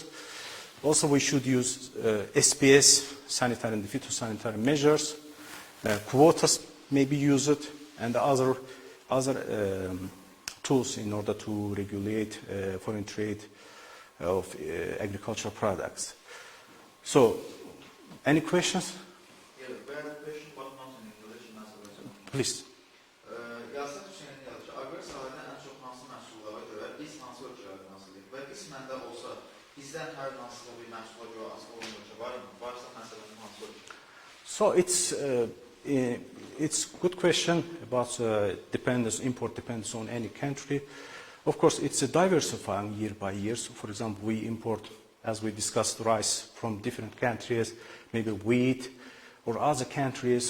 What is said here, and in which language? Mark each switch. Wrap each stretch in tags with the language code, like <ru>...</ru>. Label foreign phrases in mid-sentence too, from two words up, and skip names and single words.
<en>Also, we should use SPS, sanitary and phytosanitary measures, quotas may be used, and other tools in order to regulate foreign trade of agricultural products. So, any questions? Yeah, we have a question, but not in English, in Azərbaycan. Please.</en> <az>Yazıq Hüseynin yazır ki, aqrar sahədə ən çox hansı məhsullara görə biz hansı ölkələrdə nasılıyıq və qismən də olsa bizdən hər hansısa bir məhsula görə asılı olan ölkə var mı? Varsa məsələn hansı ölkə?</az> <en>So it's good question about import depends on any country. Of course, it's diversifying year by year. So, for example, we import, as we discussed, rice from different countries, maybe wheat or other countries.</en>